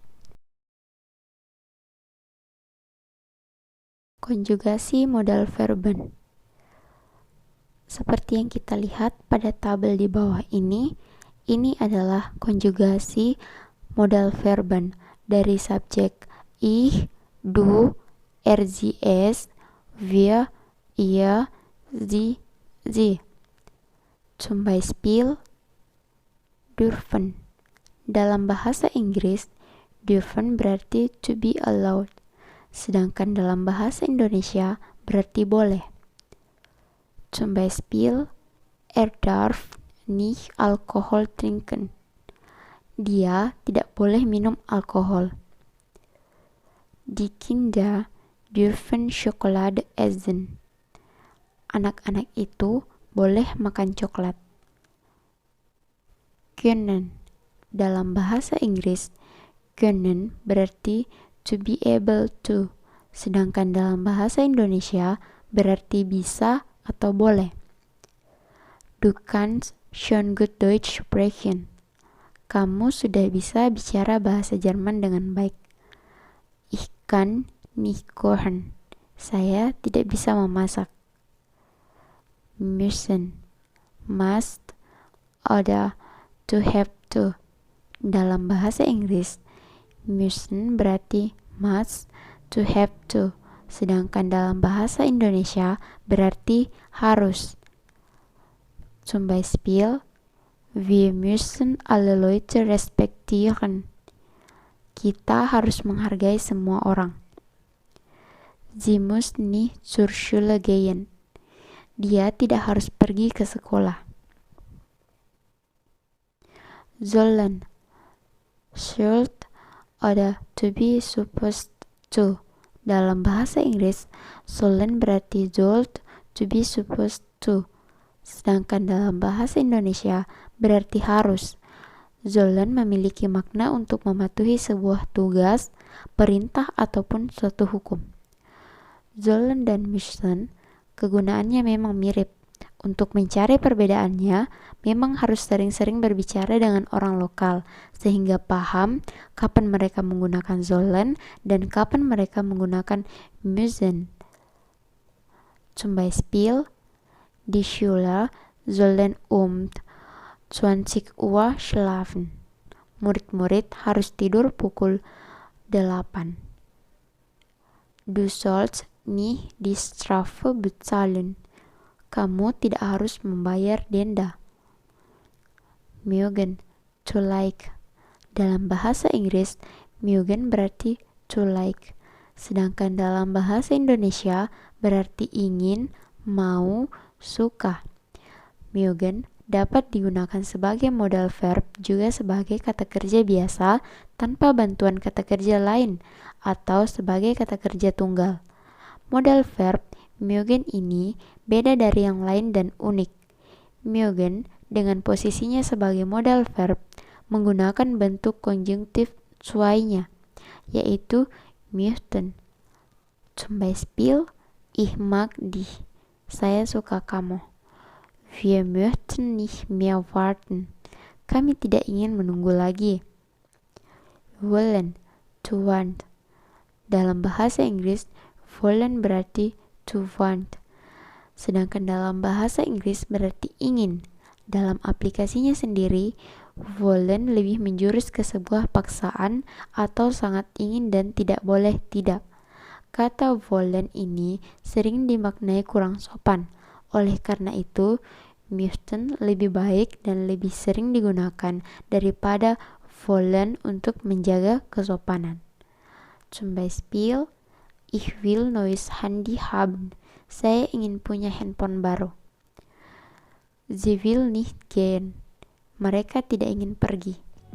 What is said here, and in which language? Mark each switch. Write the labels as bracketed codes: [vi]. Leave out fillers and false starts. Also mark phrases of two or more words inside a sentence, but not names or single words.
[id] Konjugasi [de] modal verben. [id] Seperti yang kita lihat pada tabel di bawah ini adalah konjugasi [de] modal verben [id] dari subjek [de] ich, du, es, wir, ihr, sie. Zum Beispiel, dürfen. [id] Dalam bahasa Inggris, dürfen berarti [en] to be allowed, [id] sedangkan dalam bahasa Indonesia berarti boleh. [de] Zum Beispiel, darf nicht Alkohol trinken. [id] Dia tidak boleh minum alkohol. [de] Die Kinder dürfen Schokolade essen. [id] Anak-anak itu boleh makan coklat. Können. Dalam bahasa Inggris, können berarti [en] to be able to, [id] sedangkan dalam bahasa Indonesia berarti bisa atau boleh. [de] Du kannst schon gut Deutsch sprechen. [id] Kamu sudah bisa bicara bahasa Jerman dengan baik. [de] Ich kann nicht kochen. [id] Saya tidak bisa memasak. [de] Müssen, [en] must, oder to have to. [id] Dalam bahasa Inggris, müssen berarti [en] must, to have to. [id] Sedangkan dalam bahasa Indonesia berarti harus. [de] Zum Beispiel, wir müssen alle Leute respektieren. [id] Kita harus menghargai semua orang. [de] Sie muss nicht zur Schule gehen. [id] Dia tidak harus pergi ke sekolah. [de] Sollen, [en] should, oder to be supposed to. [id] Dalam bahasa Inggris, sollen berarti [en] should, to be supposed to. [id] Sedangkan dalam bahasa Indonesia berarti harus. Sollen memiliki makna untuk mematuhi sebuah tugas, perintah, ataupun suatu hukum. Sollen dan müssen kegunaannya memang mirip. Untuk mencari perbedaannya, memang harus sering-sering berbicara dengan orang lokal, sehingga paham kapan mereka menggunakan sollen dan kapan mereka menggunakan müssen. [de] Zum Beispiel, die Schüler sollen 20 Uhr schlafen. [id] Murid-murid harus tidur pukul 8. [de] Du sollst nicht die Strafe bezahlen. [id] Kamu tidak harus membayar denda. [de] Mögen, [en] to like. [id] Dalam bahasa Inggris, mögen berarti [en] to like. [id] Sedangkan dalam bahasa Indonesia berarti ingin, mau, suka. Mögen dapat digunakan sebagai [en] modal verb [id] juga sebagai kata kerja biasa tanpa bantuan kata kerja lain atau sebagai kata kerja tunggal. [en] Modal verb [id] mögen ini beda dari yang lain dan unik. Mögen dengan posisinya sebagai [en] modal verb [id] menggunakan bentuk konjungtif zwei-nya, yaitu möchten. [de] Zum Beispiel, ich mag dich. [id] Saya suka kamu. [de] Wir möchten nicht mehr warten. [id] Kami tidak ingin menunggu lagi. [de] Wollen, [en] to want. [id] Dalam bahasa Inggris, wollen berarti [en] to want. [id] Sedangkan dalam bahasa Inggris berarti ingin. Dalam aplikasinya sendiri, wollen lebih menjurus ke sebuah paksaan atau sangat ingin dan tidak boleh tidak. Kata wollen ini sering dimaknai kurang sopan. Oleh karena itu, müssten lebih baik dan lebih sering digunakan daripada wollen untuk menjaga kesopanan. [de] Zum Beispiel, ich will neues Handy haben. [id] Saya ingin punya handphone baru. [de] Sie will nicht gehen. [id] Mereka tidak ingin pergi.